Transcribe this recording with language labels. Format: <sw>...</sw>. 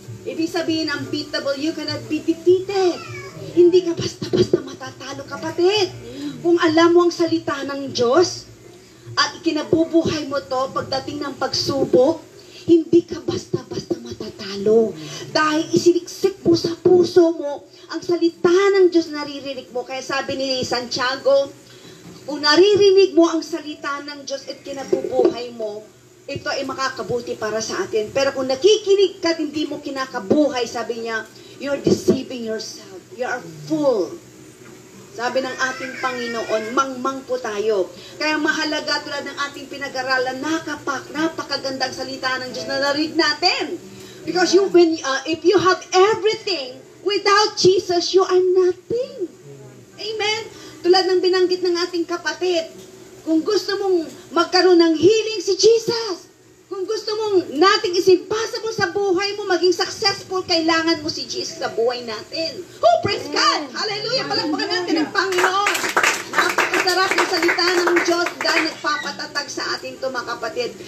<tl>Ibig sabihin,</tl> <en>unbeatable, you cannot be defeated.</en> <tl>Hindi ka basta-basta matatalo, kapatid. Kung alam mo ang salita ng Diyos at ikinabubuhay mo to pagdating ng pagsubok, hindi ka basta-basta matatalo. Dahil isiniksik mo sa puso mo ang salita ng Diyos naririnig mo. Kaya sabi ni Santiago, kung naririnig mo ang salita ng Diyos at kinabubuhay mo, ito ay makakabuti para sa atin. Pero kung nakikinig ka at hindi mo kinakabuhay, sabi niya,</tl> <en>you're deceiving yourself. You are full.</en> <tl>Sabi ng ating Panginoon, mangmang po tayo. Kaya mahalaga tulad ng ating pinag-aralan, napakagandang salita ng Diyos na narinig natin.</tl> <en>Because if you have everything, without Jesus, you are nothing. Amen?</en> <tl>Tulad ng binanggit ng ating kapatid, kung gusto mong magkaroon ng healing si Jesus, kung gusto mong nating impossible sa buhay mo, maging successful, kailangan mo si Jesus sa buhay natin.</tl> <en>Oh, praise God!</en> <tl>Hallelujah! Palakpakan natin ang Panginoon. Napakasarap ng salita ng Diyos dahil nagpapatatag sa atin ito, mga kapatid.</tl>